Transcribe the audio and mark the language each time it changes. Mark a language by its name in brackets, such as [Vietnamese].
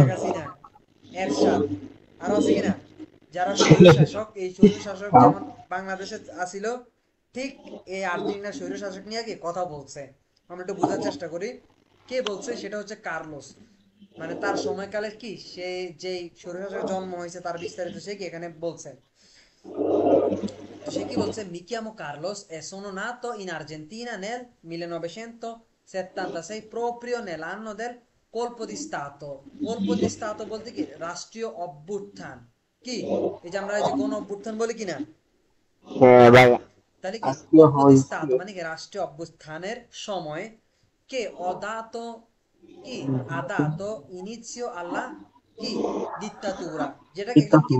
[Bangla] শেখ হাসিনা, এরশাদ, আর আছে কিনা, যারা স্বৈরশাসক, এই স্বৈরশাসক যেমন বাংলাদেশে আসিল, ঠিক এই আর্জেন্টিনার স্বৈরশাসক নিয়ে কি কথা বলছে। আমরা একটু বোঝার চেষ্টা করি। কে বলছে? সেটা হচ্ছে কার্লোস। মানে তার সময়কালে কি, সে যেই স্বৈরশাসকের জন্ম হয়েছে তার বিস্তারিত সে কি এখানে বলছে। তো সে কি বলছে? [Italian] Mi chiamo Carlos e sono nato in Argentina nel 1976 proprio nell'anno del colpo di Stato. [Bangla] Colpo di Stato বলতে কি? রাষ্ট্রীয় অভ্যুত্থান। কি? এই যে আমরা এই যে গণ অভ্যুত্থান বলি কিনা? হ্যাঁ ভাই, তাহলে কি আজকে [Italian] colpo di [Bangla] হয়েছে। Stato মানে কি রাষ্ট্রীয় অভ্যুত্থানের সময় কে অদাতো কি আদাতো ইনিজিও alla কি দিত্তাতুরা, যেটাকে একজন কি